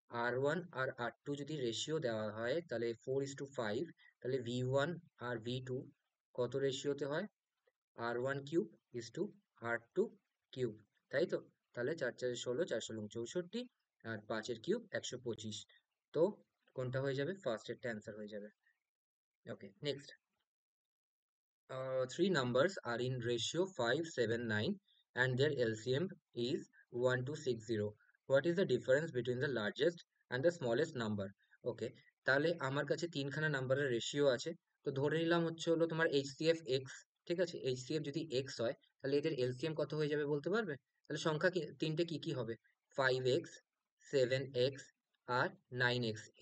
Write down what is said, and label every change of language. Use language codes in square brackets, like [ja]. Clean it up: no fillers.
[bn] R1 আর R2 যদি ratio দেওয়া হয় তাহলে 4:5, তাহলে V1 আর V2 কত রেশিওতে হয়, R1 cube is to R2 cube, তাই তো। তাহলে 4×4 = 16, 4×16 = 64, আর 5-এর কিউব 125। তো কোনটা হয়ে যাবে, ফার্স্ট এরটা অ্যান্সার হয়ে যাবে। ওকে, next. [en] Three numbers are in ratio 5:7:9 and their LCM is 1260. What is the difference between the largest and the smallest number? [bn] ওকে, তাহলে আমার কাছে তিনখানা নাম্বারের রেশিও আছে। তো ধরে নিলাম হচ্ছে হলো তোমার এইচসিএফ এক্স, ঠিক আছে। এইচসিএফ যদি এক্স হয়, তাহলে এদের এলসিএম কত হয়ে যাবে বলতে পারবে? তাহলে সংখ্যা তিনটে কি কি হবে, 5x, 7x আর 9x।